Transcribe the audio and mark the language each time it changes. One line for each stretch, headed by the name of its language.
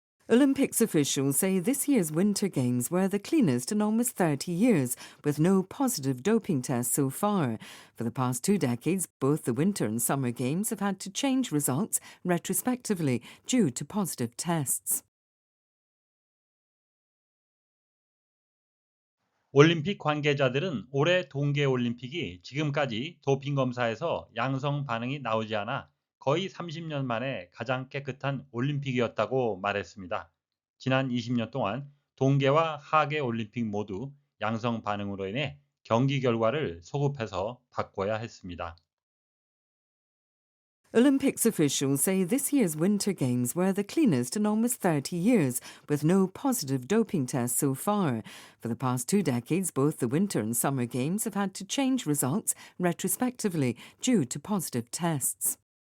English: Olympics officials say this year's Winter Games were the cleanest in almost 30 years, with no positive doping tests so far. For the past 2 decades, both the Winter and Summer Games have had to change results retrospectively due to positive tests.
Korean: 올림픽 관계자들은 올해 동계올림픽이 지금까지 도핑 검사에서 양성 반응이 나오지 않아 거의 30년 만에 가장 깨끗한 올림픽이었다고 말했습니다. 지난 20년 동안 동계와 하계 올림픽 모두 양성 반응으로 인해 경기 결과를 소급해서 바꿔야 했습니다.
English: Olympics officials say this year's Winter Games were the cleanest in almost 30 years, with no positive doping tests so far. For the past 2 decades, both the Winter and Summer Games have had to change results retrospectively due to positive tests.